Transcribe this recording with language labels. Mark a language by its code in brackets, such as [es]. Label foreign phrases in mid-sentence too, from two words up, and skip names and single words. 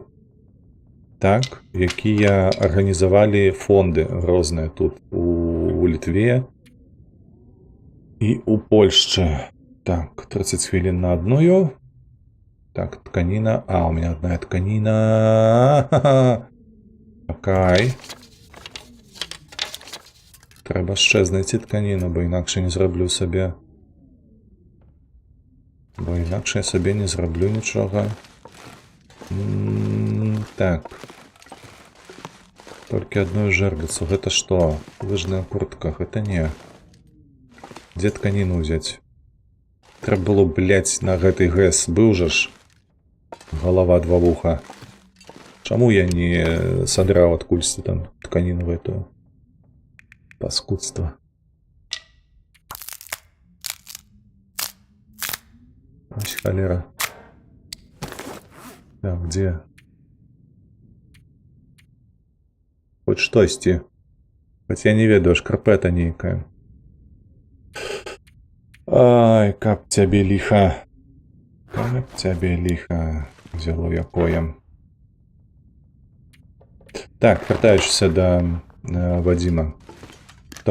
[be] Так, якія арганізавалі фонды розныя тут у Літве і у Польшчы. Так, 30 хвілін на адную. Так, тканіна. [ru] У меня одна тканіна. Окей. [uk] Трэба ще знайти тканіну, бо інакше не зроблю собі. Бо інакше я собі не зроблю нічого. Так. [be] Толькі одну жерлицу. Гэта што? Лыжная куртка. Гэта не. Дзе тканіну взять? Трэба было, блядь, на гэтай ГЭС. Быў жа ж. [uk] Голова два вуха. [be] Чаму я не содраў адкульсьці там тканіну гэтую? [uk] Паскудство. Ось холера. [ru] Так, где? Хоть штосьці. [be] Хоць я не ведаю, шкарпета нейкая. Ай, каб цябе ліха. Каб цябе ліха взяло якое. Так, вяртаючыся да Вадзіма.